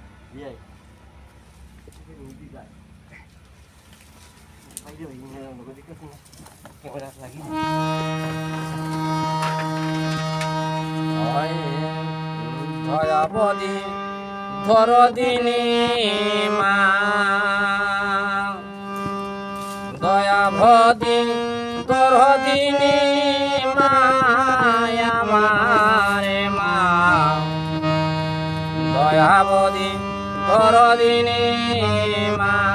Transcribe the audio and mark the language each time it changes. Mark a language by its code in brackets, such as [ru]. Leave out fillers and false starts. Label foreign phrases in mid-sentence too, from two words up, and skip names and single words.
[id] Iya. Ini tidak. Ayo ini yang bagus dikasih. Yang berat lagi. [bn] দয়াবতী ধরদিনী মা দয়াবতী ধরদিনী মা আমারে মা দয়াবতী ধরদিনী মা